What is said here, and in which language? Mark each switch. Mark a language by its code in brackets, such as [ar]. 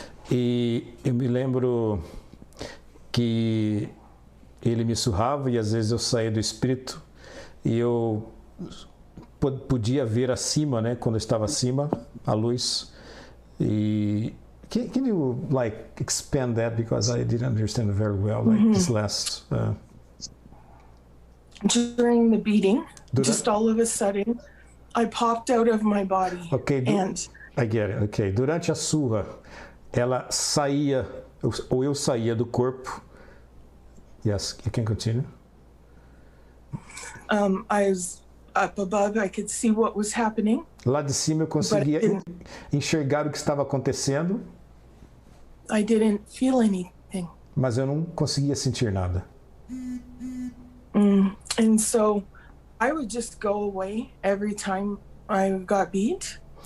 [pt] E eu me lembro que ele me surrava e às vezes eu saía do espírito e eu podia ver acima, né, quando eu estava acima, a luz. [en] E can you like expand that, because I didn't understand very well, like this last During the beating, just all of a sudden, I popped out of my body. Okay, I get it. [pt] Okay, durante a surra, ela saía, ou eu saía do corpo. [en] Yes, you can continue. I was up above, I could see what was happening. [pt] Lá de cima eu conseguia enxergar o que estava acontecendo. [en] I didn't feel anything. [pt] Mas eu não conseguia sentir nada. [en] And so I would just go away every time I got beat.